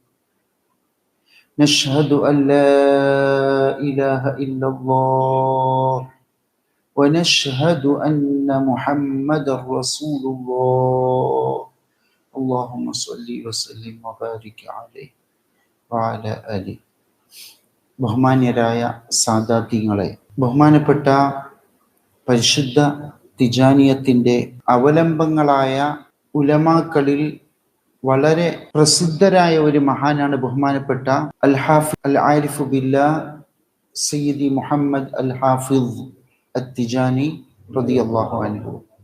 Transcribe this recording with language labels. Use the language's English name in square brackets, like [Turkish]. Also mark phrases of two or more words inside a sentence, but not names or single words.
[Arabic] نشهد أن لا إله إلا الله ونشهد أن محمد رسول الله اللهم صل وسلم وبارك عليه وعلى آله [Malayalam] ബഹുമാന്യരായ സാദാത്യങ്ങളെ, ബഹുമാനപ്പെട്ട പരിശുദ്ധ തിജാനിയത്തിൻ്റെ അവലംബങ്ങളായ ഉലമാക്കളിൽ വളരെ പ്രസിദ്ധരായ ഒരു മഹാനാണ് ബഹുമാനപ്പെട്ട അൽ ഹാഫിദ് [Arabic] العارف بالله [Malayalam] സയ്യിദി മുഹമ്മദ് അൽ ഹാഫിദ് അത്തിജാനി [Arabic] رضي الله عنه.